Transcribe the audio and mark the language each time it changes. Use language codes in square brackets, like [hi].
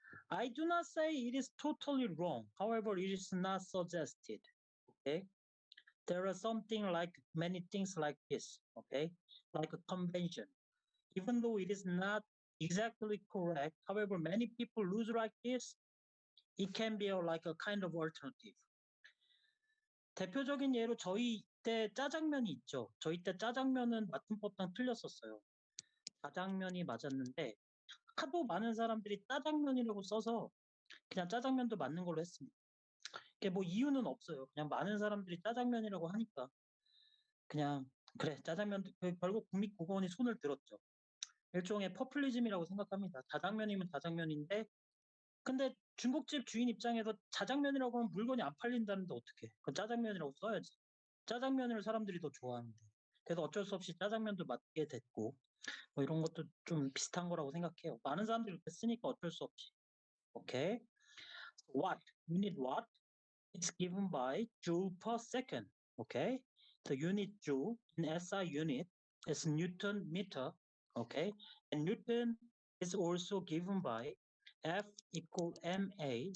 [en] I do not say it is totally wrong. However, it is not suggested, okay? There are something like many things like this, okay? Like a convention. Even though it is not exactly correct, however, many people lose like this, it can be like a kind of alternative. [ko] 대표적인 예로 저희 때 짜장면이 있죠. 저희 때 짜장면은 맞춤법상 틀렸었어요. 자장면이 맞았는데 하도 많은 사람들이 짜장면이라고 써서 그냥 짜장면도 맞는 걸로 했습니다. 이게 뭐 이유는 없어요. 그냥 많은 사람들이 짜장면이라고 하니까 그냥 그래 짜장면 결국 국립국어원이 손을 들었죠. 일종의 퍼플리즘이라고 생각합니다. 자장면이면 자장면인데 근데 중국집 주인 입장에서 자장면이라고 하면 물건이 안 팔린다는데 어떡해. 그건 짜장면이라고 써야지. 짜장면을 사람들이 더 좋아하는데. 그래서 어쩔 수 없이 짜장면도 맞게 됐고 뭐 이런 것도 좀 비슷한 거라고 생각해요. 많은 사람들이 그렇게 쓰니까 어쩔 수 없이. [en] 오케이. Watt. Unit watt is given by joule per second. Okay. The unit joule in SI unit is Newton meter. Okay. And Newton is also given by F equal MA.